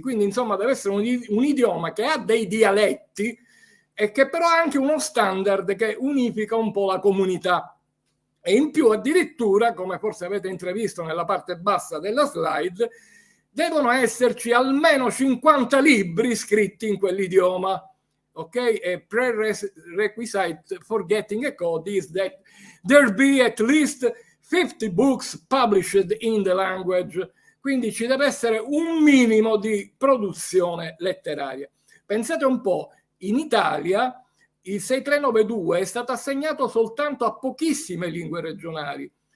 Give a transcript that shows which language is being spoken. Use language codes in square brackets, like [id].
[it] Quindi, insomma, deve essere un idioma che ha dei dialetti e che però ha anche uno standard che unifica un po' la comunità. E in più addirittura, come forse avete intravisto nella parte bassa della slide, devono esserci almeno 50 libri scritti in quell'idioma. Ok? [en] A prerequisite for getting a code is that there be at least 50 books published in the language. [it] Quindi ci deve essere un minimo di produzione letteraria. Pensate un po', in Italia il 6392 è stato assegnato soltanto a pochissime lingue regionali.